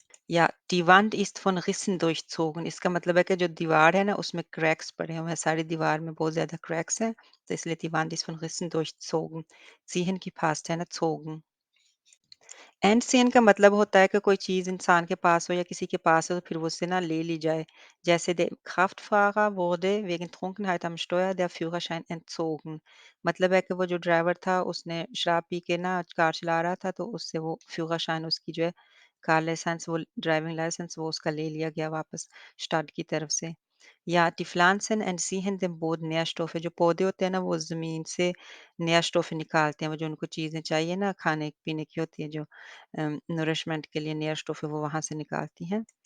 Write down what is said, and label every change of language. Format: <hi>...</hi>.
<hi>या</hi> <de>die Wand ist von Rissen durchzogen</de> <hi>इसका मतलब है कि जो दीवार है ना उसमें क्रैक्स पड़े हुए हैं, सारी दीवार में बहुत ज़्यादा क्रैक्स हैं, तो इसलिए die Wand ist von Rissen durchzogen। ziehen की पास्ट है ना zogen। एंड का मतलब होता है कि कोई चीज़ इंसान के पास हो या किसी के पास हो तो फिर वो उससे ना ले ली जाए। जैसे</hi> <de>der Kraftfahrer wurde wegen Trunkenheit am Steuer der Führerschein entzogen।</de> <hi>मतलब है कि वो जो ड्राइवर था उसने शराब पी के ना कार चला रहा था, तो उससे वो Führerschein उसकी जो है कार लाइसेंस, वो ड्राइविंग लाइसेंस वो उसका ले लिया गया वापस स्टाड की तरफ से। या</hi> <de>die Pflanzen entziehen dem Boden Nährstoffe</de> <hi>जो पौधे होते हैं ना वो ज़मीन से Nährstoffe निकालते हैं, वो जो उनको चीज़ें चाहिए ना खाने-पीने की होती है जो नरिशमेंट के लिए Nährstoffe वो वहाँ से निकालती हैं।</hi>